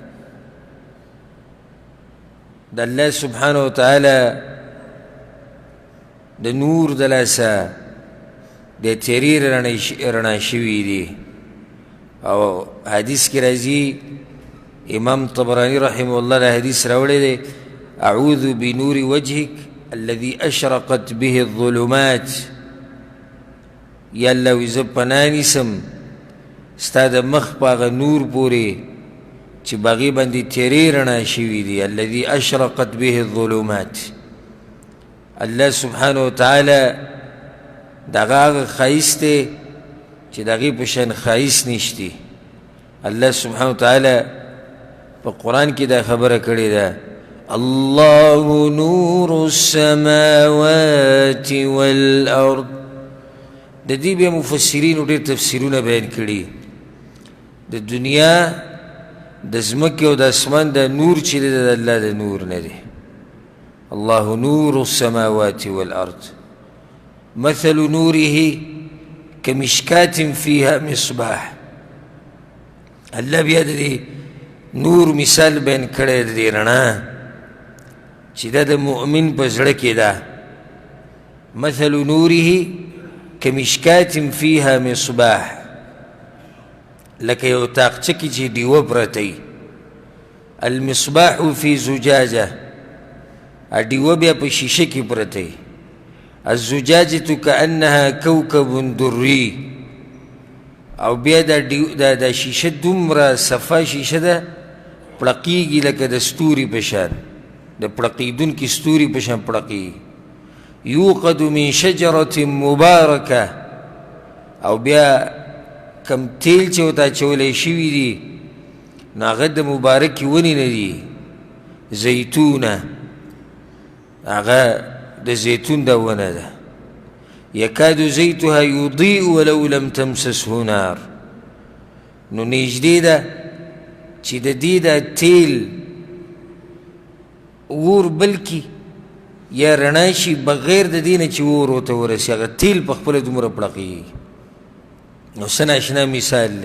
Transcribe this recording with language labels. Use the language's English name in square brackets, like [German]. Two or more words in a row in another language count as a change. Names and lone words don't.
[Pashto] د [Arabic] الله سبحانه وتعالی [Pashto] د نور د لاسه د تیرې رڼا شوي دي. او حدیث کې راځي، امام طبراني [Arabic] رحمه الله [Pashto] دا حدیث راوړی دی، [Arabic] اعوذ بنور وجهک الذي اشرقت به الظلمات. [Pashto] یا الله وی زه پناه نیسم ستا د مخ په هغه نور پورې چې په هغې باندې تیرې رڼا شوي دي. [Arabic] الذي اشرقت به الظلمات. الله سبحانه وتعالی [Pashto] د هغه ښایست دی چې د هغې په شان ښایست نشتی. [Arabic] الله سبحانه وتعالی [Pashto] په قرآن کې دا خبره کړې ده، [Arabic] الله نور السماوات والارض. [Pashto] د دې بیا مفسرینو ډېر تفسیرونه بیان کړي. د دنیا د ځمکې او د اسمان دا نور چې دی د الله د نور نه دی. [Arabic] الله نور السماوات والارض مثل نوره كمشكاة فيها مصباح. [Pashto] الله بیا د دې نور مثال بیان کړی د دې رڼا چې دا د مؤمن په زړه کې ده. [Arabic] مثل نوره كمشكاة فيها مصباح. [Pashto] لکه یو تاقچه کې چې ډیوه پرته وي. [Arabic] المصباح في زجاجة. [Pashto] ډیوه بیا په شیشه کې پرته وي. [Arabic] الزجاجة كأنها كوكب دري. [Pashto] او بیا دا شیشه دومره صفا شیشه ده پړقیږي لکه د ستوري په شان، د پړقیدونکي ستوري په شان پړقیږي. [Arabic] یوقد من شجرة مبارکه. [Pashto] او بیا کم تیل چې ورته اچولی شوي دي نو هغه د مبارکې ونې نه دي، زیتونه. هغه د زیتون دا ونه ده. [Arabic] یکاد زیتها یضیء ولو لم تمسسه نار. [Pashto] نو نږدې ده چې د دې دا تیل اور بلکې یا رڼا شي بغیر د دې نه چې اور ورته ورسي هغه تیل په خپله دومره پړقېږي. نو څه ناشنا مثال دی.